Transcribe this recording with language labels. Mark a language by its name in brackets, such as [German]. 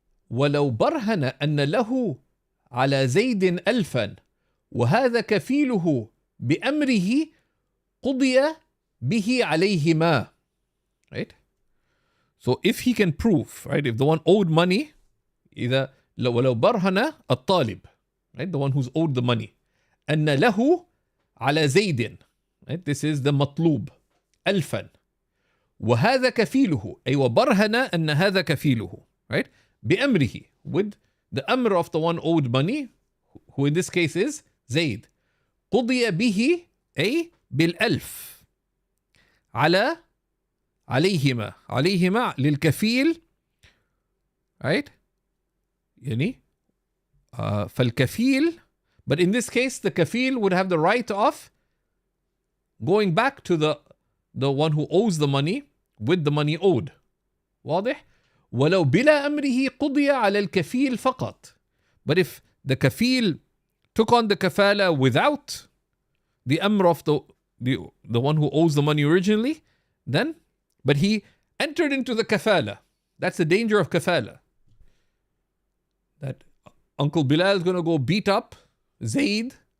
[Arabic] ولو برهن أن له على زيد ألفا وهذا كفيله بأمره قضي به عليهما. [English] Right? So if he can prove, right, if the one owed money, [Arabic] ولو برهن الطالب, [English] right, the one who's owed the money, [Arabic] أن له على زيد, [English] right, this is the مطلوب, ألفا, [Arabic] وهذا كفيله, أي وبرهن أن هذا كفيله, [English] right, بأمره, with the amr of the one owed money, who in this case is Zayd, [Arabic] قضي به أي بالألف عليهما للكفيل, [English] right? [Arabic] يعني فالكفيل, [English] but in this case the kafil would have the right of going back to the one who owes the money with the money owed. [Arabic] واضح؟ ولو بلا أمره قضي على الكفيل فقط. [English] But if the kafil took on the kafala without the amr of the one who owes the money originally, then, but he entered into the kafala. That's the danger of kafala. That Uncle Bilal is going to go beat up Zaid.